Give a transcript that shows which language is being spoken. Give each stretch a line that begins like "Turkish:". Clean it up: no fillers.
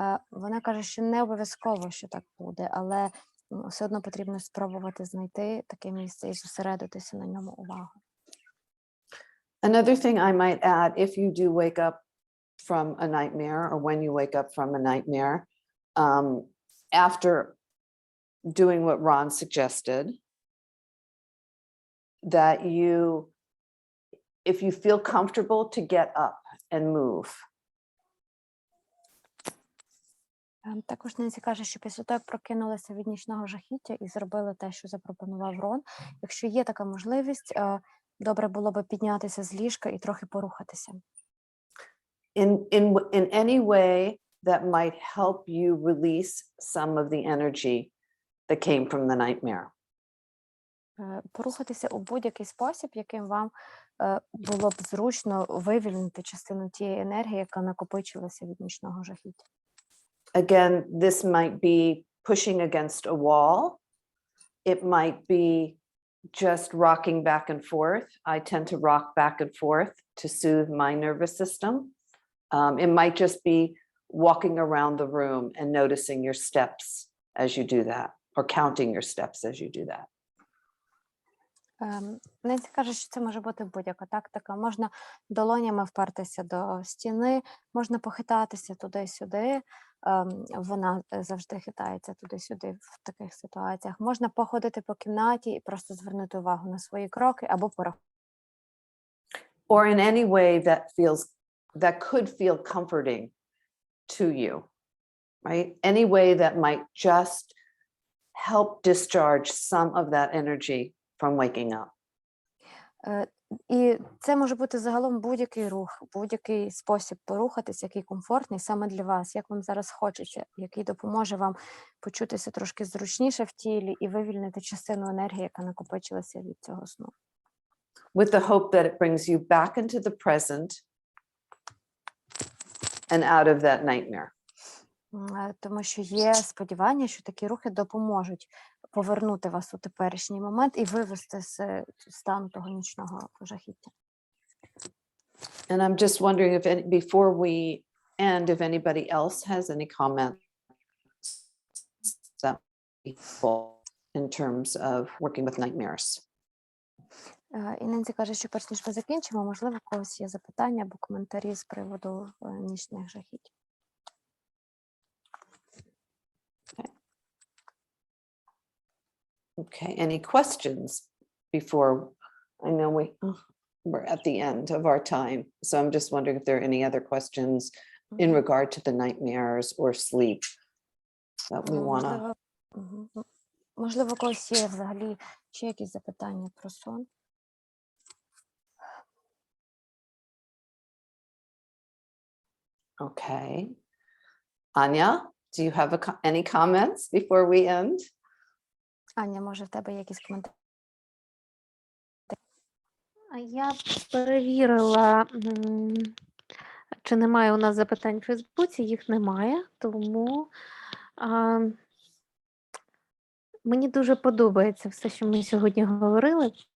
Ukrainian: Вона каже, що не обов'язково, що так буде, але все одно потрібно спробувати знайти таке місце і зосередитися на ньому увагу.
English: Another thing I might add, if you do wake up from a nightmare, or when you wake up from a nightmare, after doing what Ron suggested, that if you feel comfortable, to get up and move.
Ukrainian: Також Ненсі каже, що після того, як прокинулися від нічного жахіття і зробили те, що запропонував Рон, якщо є така можливість, добре було би піднятися з ліжка і трохи порухатися.
English: In any way that might help you release some of the energy that came from the nightmare.
Ukrainian: Порухатися у будь-який спосіб, яким вам було б зручно вивільнити частину тієї енергії, яка накопичилася від нічного жахіття.
English: Again, this might be pushing against a wall. It might be just rocking back and forth. I tend to rock back and forth to soothe my nervous system. It might just be walking around the room and noticing your steps as you do that, or counting your steps as you do that.
Ukrainian: Ненсі каже, що це може бути будь-яка тактика. Можна долонями впертися до стіни, можна похитатися туди-сюди. Вона завжди хитається туди-сюди в таких ситуаціях. Можна походити по кімнаті і просто звернути увагу на свої кроки або порахувати.
English: Or in any way that could feel comforting to you, right? Any way that might just help discharge some of that energy from waking up.
Ukrainian: І це може бути загалом будь-який рух, будь-який спосіб порухатись, який комфортний саме для вас, як вам зараз хочеться, який допоможе вам почутися трошки зручніше в тілі і вивільнити частину енергії, яка накопичилася від цього сну.
English: With the hope that it brings you back into the present and out of that nightmare.
Ukrainian: Тому що є сподівання, що такі рухи допоможуть повернути вас у теперішній момент і вивести з стану того нічного жахіття.
English: And I'm just wondering if before we end, if anybody else has any comments that in terms of working with nightmares.
Ukrainian: І Ненсі каже, що перш ніж ми закінчимо, можливо, у когось є запитання або коментарі з приводу нічних жахіть.
English: Okay, any questions before? I know we're at the end of our time, so I'm just wondering if there are any other questions in regard to the nightmares or sleep that we want to.
Ukrainian: Можливо, у когось є взагалі ще якісь запитання про сон?
English: Okay. Anya, do you have any comments before we end?
Ukrainian: Аня, може, в тебе є якісь коментарі? Я перевірила, чи немає у нас запитань в Фейсбуці, їх немає, тому мені дуже подобається все, що ми сьогодні говорили.